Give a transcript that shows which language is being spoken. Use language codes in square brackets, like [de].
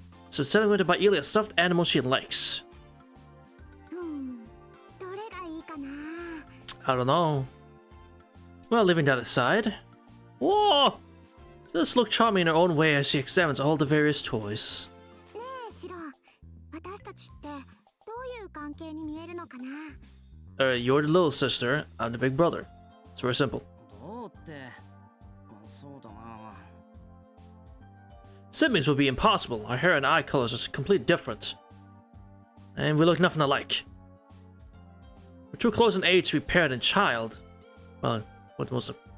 [en] So instead I'm going to buy Ilya's stuffed animal she likes. [ja] どれがいいか [en] I don't know. Well, leaving that aside. Whoa! She does look charming in her own way as she examines all the various toys. [ja] ねえシロ、私たちってどういう関係に見えるのかな。 [en] You're the little sister, I'm the big brother. It's very simple. [ja] どうって、そうだな。 [en] Siblings would be impossible. Our hair and eye colors are completely different. And we look nothing alike. We're too close in age to be parent and child. Well, what was it?